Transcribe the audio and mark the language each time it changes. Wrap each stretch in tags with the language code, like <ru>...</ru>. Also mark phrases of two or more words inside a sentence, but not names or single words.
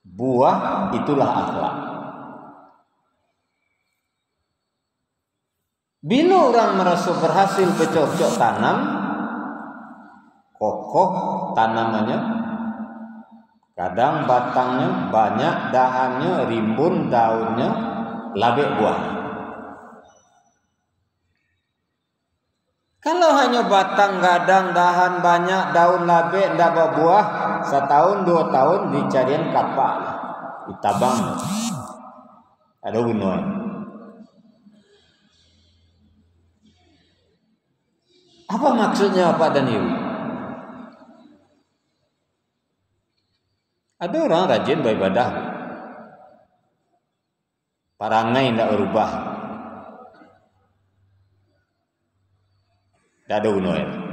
<id>Buah itulah akhlak. Bila orang merasa berhasil bercocok tanam, kokoh tanamannya, kadang batangnya banyak, dahannya rimbun, daunnya labik buah.</id> <min>Kalau hanya batang gadang, dahan banyak, daun labik, tidak berbuah, setahun 2 tahun dicarian kapak, ditabang, ada gunanya.</min> <id>Apa maksudnya Pak dan Ibu? Ada orang rajin beribadah, parangai tidak berubah, tidak ada gunanya.</id>